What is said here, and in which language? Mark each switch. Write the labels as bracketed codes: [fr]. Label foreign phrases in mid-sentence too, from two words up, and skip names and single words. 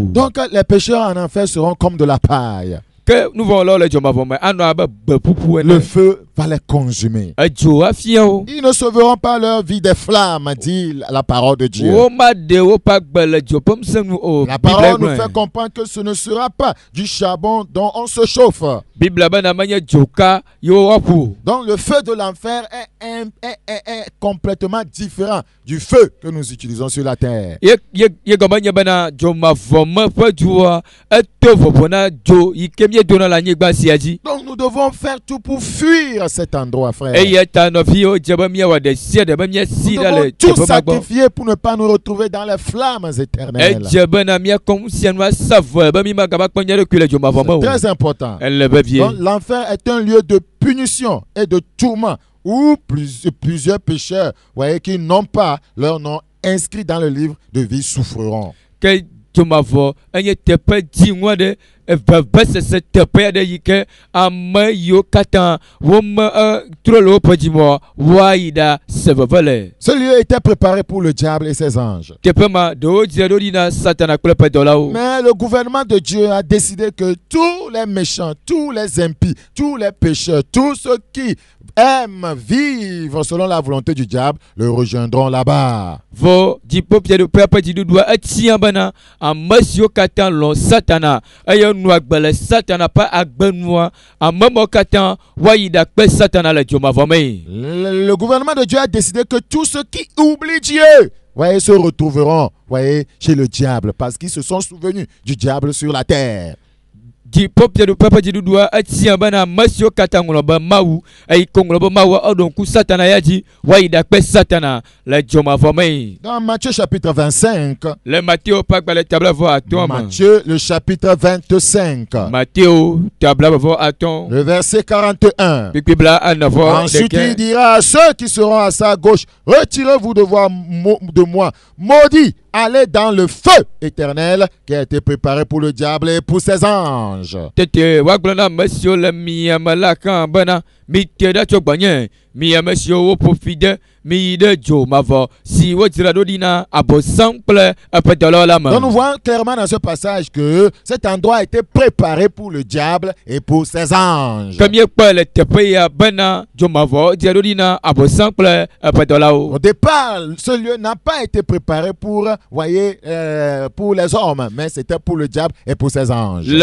[fr] Donc les pécheurs en enfer seront comme de la paille. [ee] Ke nuvɔwɔlawo le dzɔmavɔ me anɔ abe gbe ƒuƒu [fr] Le [ee] ene. [fr] feu va les consumer. [ee] Edzo afia wo. [fr] Ils ne sauveront pas leur vie des flammes, dit la parole de Dieu. [ee] Womaɖe woƒe agbe le dzo ƒe ŋusẽ nu o. [fr] La parole nous fait comprendre que ce ne sera pas du charbon dont on se chauffe. [ee] Biblia bena menye dzoka yewo woaƒu. [fr] Donc le feu de l'enfer est complètement différent du feu que nous utilisons sur la terre. [ee] Ye gɔme nye bena dzomavɔ me ƒe dzoa eto vovo na dzo yi ke míedona le anyigba sia dzi. [fr] Donc nous devons faire tout pour fuir cet endroit, frère. [ee] Eya ta nɔviwo dze be míawɔ ɖe sia ɖe be míasi [fr] Nous [ee] ɖa [fr] devons [ee] le [fr] tout [ee] teƒe ma gbɔ. [fr] sacrifier pour ne pas nous retrouver dans les flammes éternelles. [ee] Edze bena míakɔ ŋusẽ nu asa vɔe be mí magava kpɔ nya ɖekui le dzomavɔ me o. [fr] Très important. [ee] Ele be vie. [fr] Donc l'enfer est un lieu de punition et de tourment où plusieurs pécheurs, voyez, qui n'ont pas leur nom inscrit dans le livre de vie souffriront. [ee] Ke dzomavɔ enye teƒe dziŋɔ ɖe vevesese teƒe aɖe yi ke ame yiwo katã wome trɔ le woƒe dzimɔ woayi ɖa se veve le. [fr] Ce lieu était préparé pour le diable et ses anges. [ee] Teƒe ma ɖewo dzre ɖo ɖi na Satana kple eƒe dɔlawo. [fr] Mais le gouvernement de Dieu a décidé que tous les méchants, tous les impies, tous les pécheurs, tous ceux qui aiment vivre selon la volonté du diable le rejoindront là-bas. [ee] Vɔ dziƒofiaɖoƒea ƒe dziɖuɖua etia bena ame siwo katã lɔ̃ Satana eye nu agbe le Satana ƒe agbenua ame mawo katã woayi ɖakpe Satana le dzomavɔ me. [fr] Le gouvernement de Dieu a décidé que tous ceux qui oublient Dieu, voyez, se retrouveront, voyez, chez le diable parce qu'ils se sont souvenus du diable sur la terre. [ee] Dziƒofiaɖoƒea ƒe dziɖuɖua etia bena ame siwo katã ŋlɔ be Mawu eye ko ŋlɔ be Mawu eɖo ŋku Satana ya dzi woayi ɖakpe Satana le dzomavɔ me. [fr] Dans Matthieu chapitre 25, [ee] Le Matthieu ƒe agbalẽ tabla vɔ atɔ̃ me. [fr] Matthieu le chapitre 25, [ee] Matthieu tabla vɔ atɔ̃. [fr] le verset 41. [ee] Kpikpibla anavɔ [fr] Ensuite, il [ee] ɖeke. [fr] dira à ceux qui seront à sa gauche, retirez-vous de moi, maudits, allez dans le feu éternel qui a été préparé pour le diable et pour ses anges. [ee] Tete wagblɔ na ame siwo le miame la kã bena mite ɖa tso gbɔnye mi ame siwo woƒo fi ɖe miyi ɖe dzomavɔ si wodzra ɖo ɖi na Abosam kple eƒe dɔlawo la me. [fr] Donc nous voyons clairement dans ce passage que cet endroit a été préparé pour le diable et pour ses anges. [ee] Ke míekpɔe le teƒe ya bena dzomavɔ dzra ɖo ɖi na Abosam kple eƒe dɔlawo. [fr] Au départ, ce lieu n'a pas été préparé pour, voyez, pour les hommes, mais c'était pour le diable et pour ses anges.